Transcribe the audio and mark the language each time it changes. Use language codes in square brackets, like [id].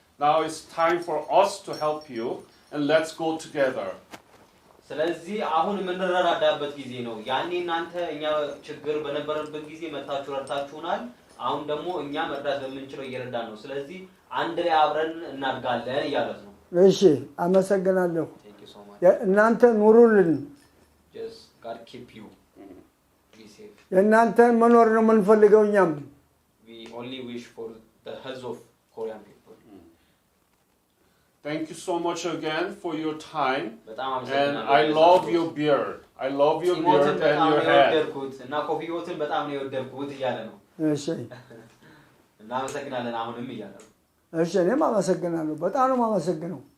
[en] Now it's time for us to help you and let's go together. [am] ስለዚህ አሁን የምንረዳዳበት ጊዜ ነው። ያኔ እናንተ እኛ ችግር በነበረበት ጊዜ መጣችሁ ረድታችሁናል። አሁን ደግሞ እኛ መርዳት በመንችለው እየረዳን ነው። ስለዚህ አንድ ላይ አብረን እናድጋለን እያለት ነው። እሺ አመሰግናለሁ። [en] Thank you so much. [am] እናንተ ኑሩልን። [en] Just God keep you. Be safe. [am] እናንተ መኖር ነው የምንፈልገው እኛም። [en] We only wish for the health of Korean people. Thank you so much again for your time. And I love your beard. I love your beard and your hair. [am] እና ኮፊዮትን በጣም ነው የወደድኩት እያለ ነው። እሺ እናመሰግናለን አሁንም እያለ ነው። እሺ እኔም አመሰግናለሁ በጣም ነው የማመሰግነው።